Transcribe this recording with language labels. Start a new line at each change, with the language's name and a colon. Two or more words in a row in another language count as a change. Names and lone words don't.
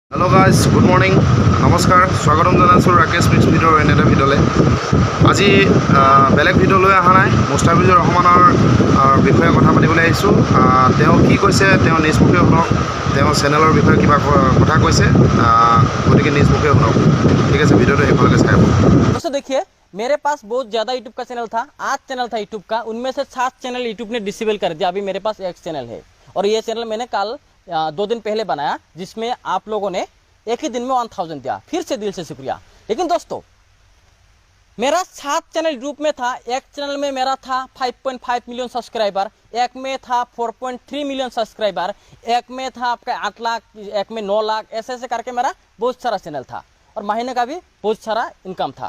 English: hello guys good morning
Hindi: नमस्कार स्वागतम
Assamese: জানাইছোঁ ৰাকেশ মিক্স ভিডিঅ'ৰ এনে এটা ভিডিঅ'লৈ আজি বেলেগ ভিডিঅ' লৈ অহা নাই মুস্তাফিজুৰ ৰহমানৰ বিষয়ে কথা পাতিবলৈ আহিছোঁ তেওঁ কি কৈছে তেওঁ নিজ মুখে শুনক তেওঁ চেনেলৰ বিষয়ে কিবা কথা কৈছে গতিকে নিজ মুখে শুনক ঠিক আছে ভিডিঅ'টো শেষলৈকে চাই আহিব।
Hindi: दोस्तों देखिए मेरे पास बहुत ज़्यादा यूट्यूब का चैनल था 8 चैनल था यूट्यूब का उनमें से 7 चैनल यूट्यूब ने डिसेबल कर दिया। अभी मेरे पास एक चैनल है और ये चैनल मैंने कल 2 दिन पहले बनाया जिसमें आप लोगों ने एक ही दिन में 1000 दिया, फिर से दिल से शुक्रिया। लेकिन दोस्तों मेरा 7 चैनल यूट्यूब में था, एक चैनल में मेरा था 5.5
English: million subscriber,
Hindi: एक में था 4.3
English: million subscriber,
Hindi: एक में था आपका 8 लाख, एक में 9 लाख, ऐसे ऐसे करके मेरा बहुत सारा चैनल था और महीने का भी बहुत सारा इनकम था।